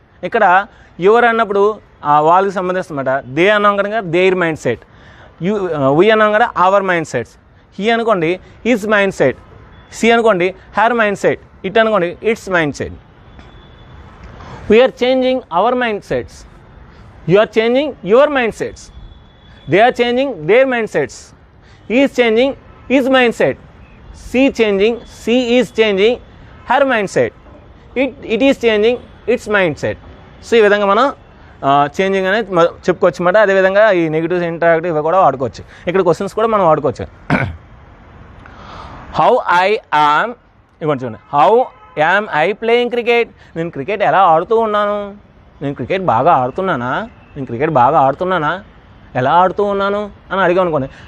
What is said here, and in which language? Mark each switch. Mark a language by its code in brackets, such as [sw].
[te] ఇక్కడ యువర్ అన్నప్పుడు వాళ్ళకి సంబంధిస్తున్నమాట. దే అన్నాం కనుక [en] their mindset, [te] వీ అన్నాం కదా [en] Our mindsets. [te] హీ అనుకోండి [en] his mindset, [te] సి అనుకోండి [en] her mindset, [te] ఇట్ అనుకోండి [en] Its mindset. We are changing our mindsets, you are changing your mindsets, they are changing their mindsets. He is changing his mindset, she is changing her mindset, it is changing its mindset. [te] So ఈ విధంగా మనం changing అనేది చెప్పుకోవచ్చు అన్నమాట. అదేవిధంగా ఈ negatives interactive ఇవి కూడా వాడుకోవచ్చు. ఇక్కడ క్వశ్చన్స్ కూడా మనం వాడుకోవచ్చు. [en] how I am, [te] ఇవ్వండి చూడండి, [en] how am I playing cricket, [te] నేను క్రికెట్ ఎలా ఆడుతూ ఉన్నాను, నేను క్రికెట్ బాగా ఆడుతున్నానా, నేను క్రికెట్ బాగా ఆడుతున్నానా, ఎలా ఆడుతూ ఉన్నాను అని అడిగాం అనుకోండి.